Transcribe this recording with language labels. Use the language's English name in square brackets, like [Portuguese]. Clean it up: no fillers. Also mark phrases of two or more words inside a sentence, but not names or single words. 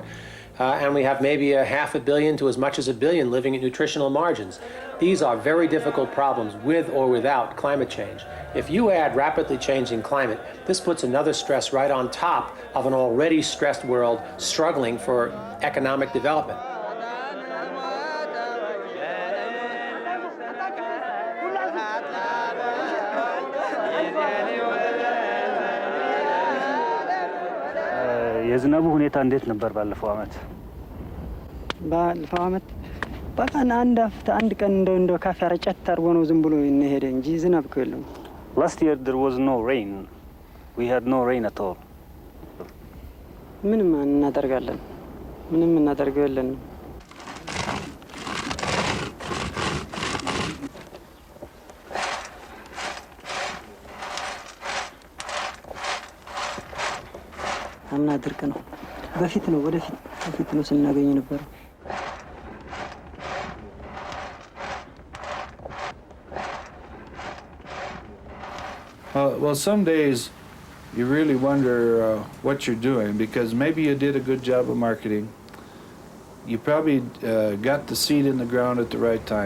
[English] And we have maybe a half a billion to as much as a billion living at nutritional margins. These are very difficult problems with or without climate change. If you add rapidly changing climate, this puts another stress right on top of an already stressed world struggling for economic development. [Amharic] የዝናቡ ሁኔታ እንዴት ነበር ባለፈው አመት? ባለፈው አመት በቀን አንድ ቀን እንደው ካፌ አረጨት አድርጎ ነው ዝም ብሎ ይሄደ እንጂ ዝናብ እኮ የለም። [English] Last year there was no rain. We had no rain at all. [Amharic] ምንም እናደርጋለን? ምንም እናደርገው የለን። አምና ድርቅ ነው። በፊት ነው ስናገኝ ነበር። [English] Well, some days you really wonder what you're doing, because maybe you did a good job of marketing. You probably got the seed in the ground at the right time.